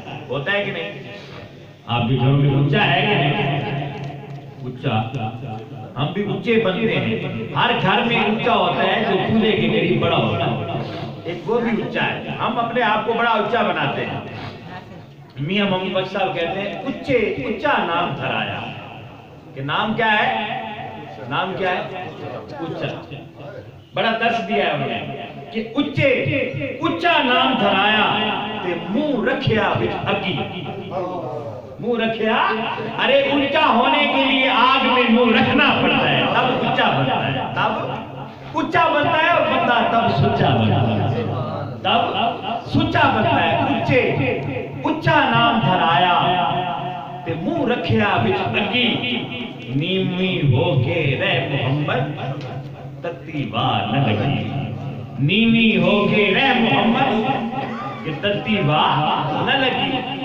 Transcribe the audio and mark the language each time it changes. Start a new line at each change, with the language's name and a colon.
Urdu: ہوتا ہے کہ نہیں؟ آپ بھی گھروں میں اچھا ہے کہ نہیں؟ اچھا ہم بھی اچھے بنتے ہیں، ہر گھر میں اچھا ہوتا ہے جو چولہے کے قریب بڑا ہوتا ہے، ایک وہ بھی اچھا ہے، ہم اپنے آپ کو بڑا اچھا بناتے ہیں۔ میاں محمد بخش صاحب کہتے ہیں اچھا نام دھرایا، کہ نام کیا ہے؟ نام کیا ہے؟ اچا. بڑا درس دیا ہے انہوں نے کہ
Punjabi: اچا نام دھرایا تے منہ رکھیا وچ اگی.
Urdu: منہ رکھیا، ارے اونچا ہونے کے لیے آگ میں منہ رکھنا پڑتا ہے تب اونچا بنتا ہے. تب اونچا بنتا ہے اور بندہ تب سچا بنتا ہے. تب سچا بنتا ہے.
Punjabi: اونچا نام دھرایا تے منہ رکھیا وچ اگی. نیمی ہو کے رہ محمد تتی واہ نہ لگی. نیمی ہو کے رہ محمد کہ تتی واہ نہ لگی.